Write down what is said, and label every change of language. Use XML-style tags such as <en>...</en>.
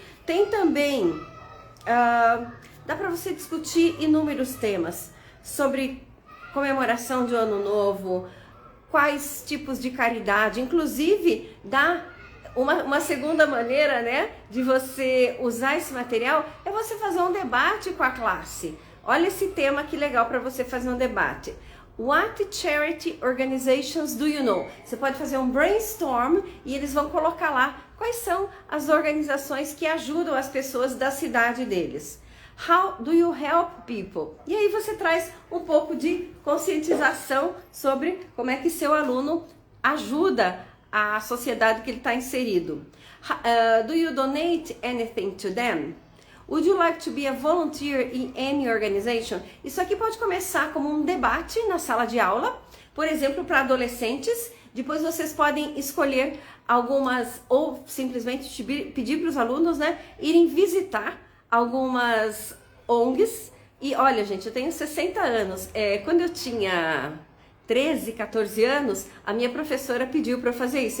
<pt>Tem também, dá para você discutir inúmeros temas sobre comemoração de Ano Novo, quais tipos de caridade, inclusive dá uma segunda maneira, né, de você usar esse material é você fazer um debate com a classe. Olha esse tema que legal para você fazer um debate.</pt> <en>What charity organizations do you know?</en> <pt>Você pode fazer um brainstorm e eles vão colocar lá quais são as organizações que ajudam as pessoas da cidade deles.</pt> <en>How do you help people?</en> <pt>E aí você traz um pouco de conscientização sobre como é que seu aluno ajuda a sociedade que ele está inserido.</pt> <en>Do you donate anything to them? Would you like to be a volunteer in any organization?</en> <pt>Isso aqui pode começar como um debate na sala de aula, por exemplo, para adolescentes. Depois vocês podem escolher algumas, ou simplesmente pedir para os alunos, né, irem visitar algumas ONGs. E olha, gente, eu tenho 60 anos. Quando eu tinha 13, 14 anos, a minha professora pediu para eu fazer isso.</pt>